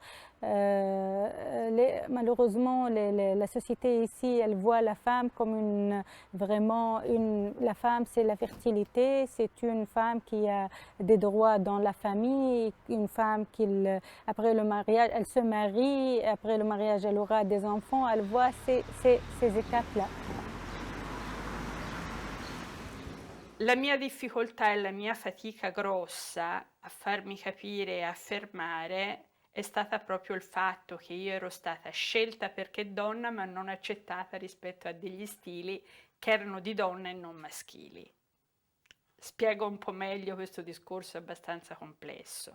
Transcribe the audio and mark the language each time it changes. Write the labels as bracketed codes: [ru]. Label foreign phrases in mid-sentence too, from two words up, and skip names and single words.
[fr] Malheureusement, la société ici, elle voit la femme comme la femme, c'est la fertilité, c'est une femme qui a des droits dans la famille, une femme après le mariage, elle se marie, après le mariage, elle aura des enfants, elle voit ces étapes-là. [it] La mia difficoltà e la mia fatica grossa a farmi capire e affermare è stata proprio il fatto che io ero stata scelta perché donna ma non accettata rispetto a degli stili che erano di donna e non maschili. Spiego un po' meglio questo discorso abbastanza complesso.